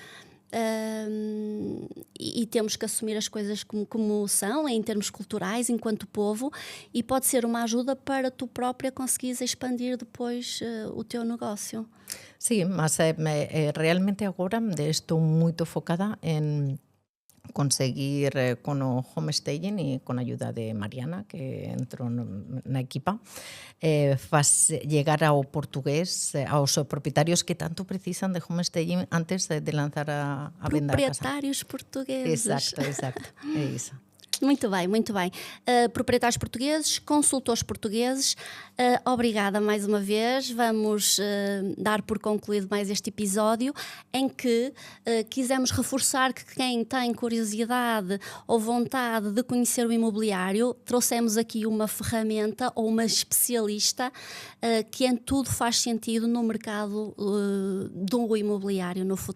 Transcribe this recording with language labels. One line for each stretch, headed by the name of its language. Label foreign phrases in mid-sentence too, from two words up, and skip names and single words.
Portuguese: E temos que assumir as coisas como são, em termos culturais, enquanto povo, e pode ser uma ajuda para tu própria conseguires expandir depois o teu negócio.
Galician: Sí, mas realmente agora estou moito focada en conseguir con o homestaging e con a ayuda de Mariana, que entrou na equipa, llegar ao portugués, aos propietarios que tanto precisan de homestaging antes de lanzar a venda a casa.
Portuguese: Proprietários portugueses. Exacto, é isso. Muito bem, muito bem. Proprietários portugueses, consultores portugueses, obrigada mais uma vez. Vamos dar por concluído mais este episódio em que quisemos reforçar que quem tem curiosidade ou vontade de conhecer o imobiliário, trouxemos aqui uma ferramenta ou uma especialista que em tudo faz sentido no mercado do imobiliário no futuro.